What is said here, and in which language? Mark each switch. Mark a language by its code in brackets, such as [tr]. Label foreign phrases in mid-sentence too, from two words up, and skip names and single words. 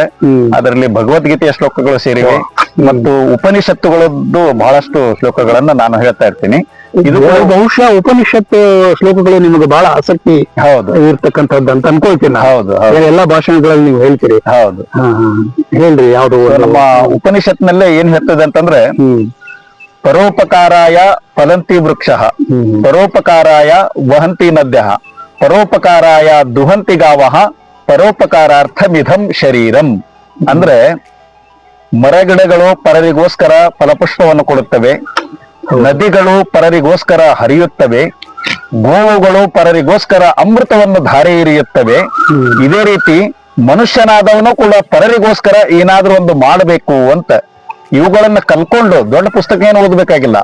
[kn] ಅದರಲ್ಲಿ ಭಗವದ್ಗೀತೆಯ ಶ್ಲೋಕಗಳು ಸೇರಿವೆ ಮತ್ತು ಉಪನಿಷತ್ತುಗಳದ್ದು ಬಹಳಷ್ಟು ಶ್ಲೋಕಗಳನ್ನ ನಾನು ಹೇಳ್ತಾ ಇರ್ತೀನಿ. ಇದು ಬಹುಶಃ ಉಪನಿಷತ್ ಶ್ಲೋಕಗಳು ನಿಮಗೆ ಬಹಳ ಆಸಕ್ತಿ ಇರ್ತಕ್ಕಂಥದ್ದು ಅಂತ ಅನ್ಕೊಳ್ತೀನಿ. ಎಲ್ಲಾ ಭಾಷಣಗಳಲ್ಲಿ ನೀವು ಹೇಳ್ತೀರಿ. ಹೇಳ್ರಿ, ಯಾವ್ದು ನಮ್ಮ ಉಪನಿಷತ್ನಲ್ಲೇ ಏನ್ ಹೇಳ್ತದೆ ಅಂತಂದ್ರೆ, [sa] ಪರೋಪಕಾರಾಯ ಫಲಂತಿ ವೃಕ್ಷ, ಪರೋಪಕಾರಾಯ ವಹಂತಿ ನದ್ಯ, ಪರೋಪಕಾರಾಯ ದುಹಂತಿ ಗಾವಃ, ಪರೋಪಕಾರಾರ್ಥಮಿದಂ ಶರೀರಂ. [kn] ಅಂದ್ರೆ ಮರಗಿಡಗಳು ಪರರಿಗೋಸ್ಕರ ಫಲಪುಷ್ಪವನ್ನು ಕೊಡುತ್ತವೆ, ನದಿಗಳು ಪರರಿಗೋಸ್ಕರ ಹರಿಯುತ್ತವೆ, ಗೋವುಗಳು ಪರರಿಗೋಸ್ಕರ ಅಮೃತವನ್ನು ಧಾರೆ ಎರೆಯುತ್ತವೆ. ಇದೇ ರೀತಿ ಮನುಷ್ಯನಾದವನು ಕೂಡ ಪರರಿಗೋಸ್ಕರ ಏನಾದ್ರೂ ಒಂದು ಮಾಡಬೇಕು ಅಂತ ಇವುಗಳನ್ನ ಕಲ್ಕೊಂಡು ದೊಡ್ಡ ಪುಸ್ತಕ ಏನು ಓದಬೇಕಾಗಿಲ್ಲ.